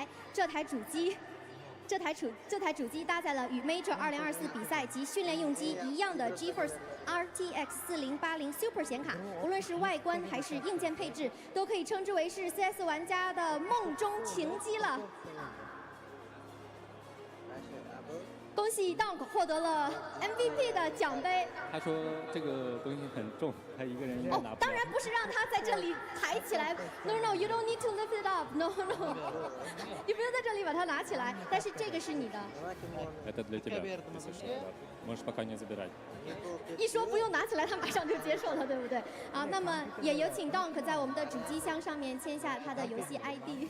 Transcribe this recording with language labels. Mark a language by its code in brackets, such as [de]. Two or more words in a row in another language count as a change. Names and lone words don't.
[zh] 这台主机搭载了与 Major 2024比赛及训练用机一样的 GeForce RTX 4080 Super 显卡，无论是外观还是硬件配置，都可以称之为是 CS 玩家的梦中情机了。恭喜 Donk 获得了 MVP 的奖杯。他说这个东西很重，他一个人应该拿不了。当然不是让他在这里抬起来 [en] ，No you don't need to lift it up no， [zh] 你不用在这里把它拿起来，但是这个是你的。 [ru] Это для тебя, если что, можешь пока не забирать。 [zh] 一说不用拿起来，他马上就接受了，对不对？啊，那么也有请 Donk 在我们的主机箱上面签下他的游戏 ID。